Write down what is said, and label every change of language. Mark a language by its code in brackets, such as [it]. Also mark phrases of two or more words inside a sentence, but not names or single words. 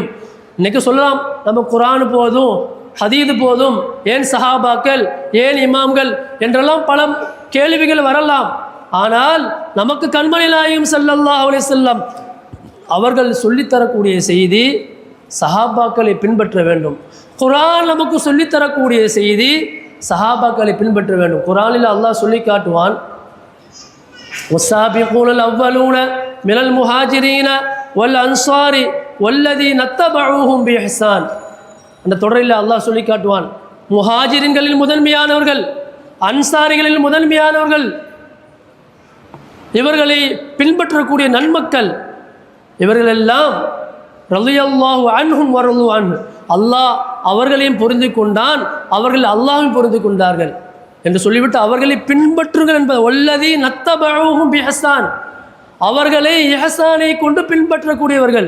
[ta] இன்றைக்கி சொல்லலாம், நம்ம குர்ஆன் போதும் ஹதீது போதும், ஏன் சஹாபாக்கள், ஏன் இமாம்கள் என்றெல்லாம் பல கேள்விகள் வரலாம். ஆனால் நமக்கு கண்மணி நாயகம் [ar] صلى الله عليه وسلم [ta] அவர்கள் சொல்லித்தரக்கூடிய செய்தி சஹாபாக்களை பின்பற்ற வேண்டும். குர்ஆன் நமக்கு சொல்லித்தரக்கூடிய செய்தி சஹாபாக்களை பின்பற்ற வேண்டும். குர்ஆனில் அல்லாஹ் சொல்லி காட்டுவான், [ar] والسابقون الأولون من المهاجرين والأنصار والذين اتبعوهم بإحسان. [ta] அந்த தொடரில் அல்லாஹ் சொல்லி காட்டுவான், முஹாஜிரின்களில் முதன்மையானவர்கள், அன்சாரிகளில் முதன்மையானவர்கள், இவர்களை பின்பற்றக்கூடிய நன்மக்கள், இவர்களெல்லாம் [ar] رضي الله عنهم ورضوا عنه, [ta] அல்லாஹ் அவர்களையும் பொருந்தி கொண்டான், அவர்கள் அல்லாஹையும் பொருந்தி கொண்டார்கள் என்று சொல்லிவிட்டு அவர்களை பின்பற்றுங்கள் என்பது [ar] والذين اتبعوهم بإحسان, [ta] அவர்களை இஹ்சானை கொண்டு பின்பற்றக்கூடியவர்கள்.